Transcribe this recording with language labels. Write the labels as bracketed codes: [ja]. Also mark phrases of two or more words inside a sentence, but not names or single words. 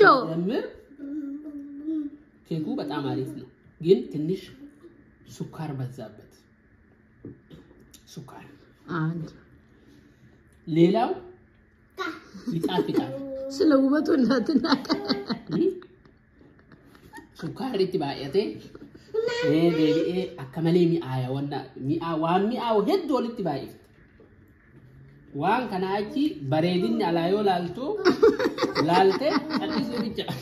[am] ሲጀምር ኬኩ በጣም አሪፍ ነው፣ ግን ትንሽ ሱካር በዛበት። ሱካር አንድ ሌላው ይጣፍጣል። ስለ ውበቱ እንዳትናገር [om] Sukkaarri itti baay'ate deebi'ee akka malee mi'aaya waan mi'aawu hedduu walitti baay'ifte. Waan kana achi bareedinni alaa yoo laalte callisuu bicha.